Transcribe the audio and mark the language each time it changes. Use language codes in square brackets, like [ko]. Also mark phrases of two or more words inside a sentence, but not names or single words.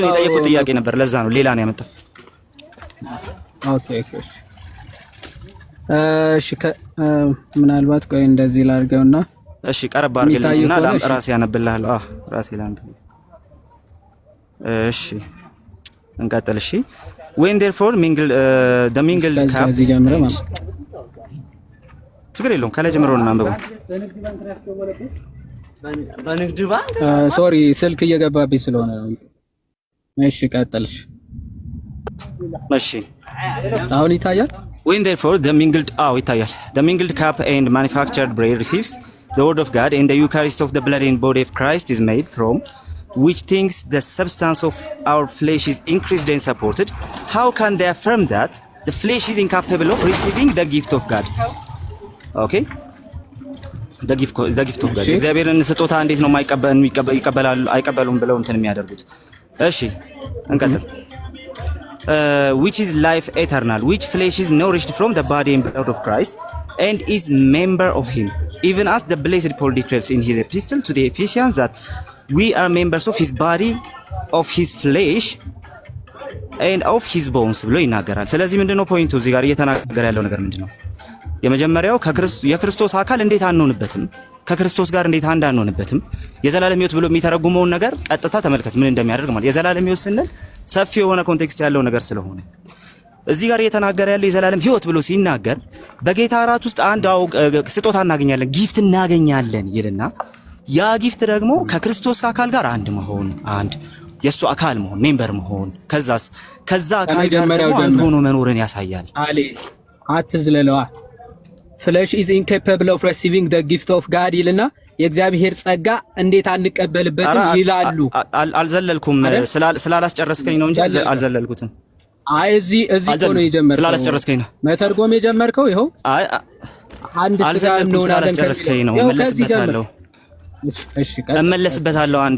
[am] እሱ የጠየቁት ጥያቄ ነበር፣ ለዛ ነው ሌላ ነው ያመጣው። ኦኬ እሺ ምናልባት ቆይ እንደዚህ ላድርገውና እሺ ቀረብ አድርግልኝና ራሴ ያነብልሃለሁ። ራሴ ላንብ። እሺ እንቀጥል። እሺ [en] when therefore mingle the mingled cup [am] ችግር የለውም ከላይ ጀምሮ ነው አንብበው። በንግድ ባንክ ሶሪ ስልክ እየገባብኝ ስለሆነ ነው። እሺ ቀጥልሽ። እሺ አሁን ይታያል። [en] when therefore the mingled ይታያል the mingled cup and manufactured bread receives the word of God and the Eucharist of the blood and body of Christ is made from which things the substance of our flesh is increased and supported, how can they affirm that the flesh is incapable of receiving the gift of God? Okay, the gift of God. [am] እግዚአብሔርን ስጦታ እንዴት ነው ይቀበላሉ አይቀበሉም ብለው እንትን የሚያደርጉት? [en] እሺ እንቀጥል። which is life eternal, which flesh is nourished from the body and blood of Christ and is member of him, even as the blessed Paul declares in his epistle to the Ephesians that we are members of his body, of his flesh and of his bones [am] ብሎ ይናገራል። ስለዚህ ምንድነው ፖይንቱ? እዚህ ጋር እየተናገረ ያለው ነገር ምንድነው? የመጀመሪያው የክርስቶስ አካል እንዴት አንሆንበትም፣ ከክርስቶስ ጋር እንዴት አንድ አንሆንበትም፣ የዘላለም ሕይወት ብሎ የሚተረጉመውን ነገር ቀጥታ ተመልከት ምን እንደሚያደርግ ማለት። የዘላለም ሕይወት ስንል ሰፊ የሆነ ኮንቴክስት ያለው ነገር ስለሆነ እዚህ ጋር እየተናገረ ያለው የዘላለም ሕይወት ብሎ ሲናገር በጌታ እራት ውስጥ አንድ ስጦታ እናገኛለን፣ ጊፍት እናገኛለን ይልና ያ ጊፍት ደግሞ ከክርስቶስ አካል ጋር አንድ መሆን፣ አንድ የሱ አካል መሆን፣ ሜምበር መሆን፣ ከዛ አካል ጋር ደግሞ አንድ ሆኖ መኖርን ያሳያል። አሊ [en] አትዝለለዋ flesh is incapable of receiving the gift of God [am] ይልና የእግዚአብሔር ጸጋ እንዴት አንቀበልበትም ይላሉ። አልዘለልኩም ስላላስጨረስከኝ ነው እንጂ አልዘለልኩትም። አይ እዚህ እኮ ነው የጀመርከው። ስላላስጨረስከኝ ነው መተርጎም የጀመርከው። ይኸው አይ አንድ ስጋ ነው ስላላስጨረስከኝ ነው። እመለስበታለሁ አንዴ።